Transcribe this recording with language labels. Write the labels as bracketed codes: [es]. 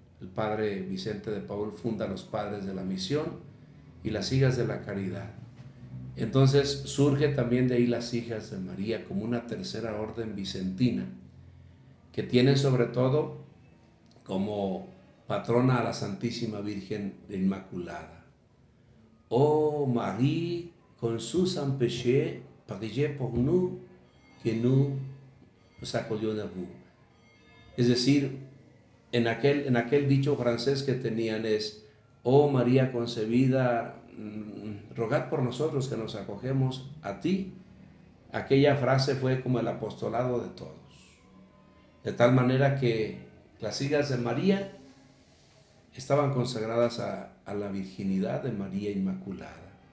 [es] El padre Vicente de Paúl funda los Padres de la Misión y las Hijas de la Caridad. Entonces surge también de ahí las Hijas de María como una tercera orden vicentina, que tienen sobre todo como patrona a la Santísima Virgen Inmaculada. [fr] Oh Marie, conçue sans péché, priez pour nous, que nous accueillons de vous. [es] Es decir, en aquel dicho francés que tenían es: oh María concebida, rogad por nosotros que nos acogemos a ti. Aquella frase fue como el apostolado de todos. De tal manera que las Hijas de María estaban consagradas a la virginidad de María Inmaculada.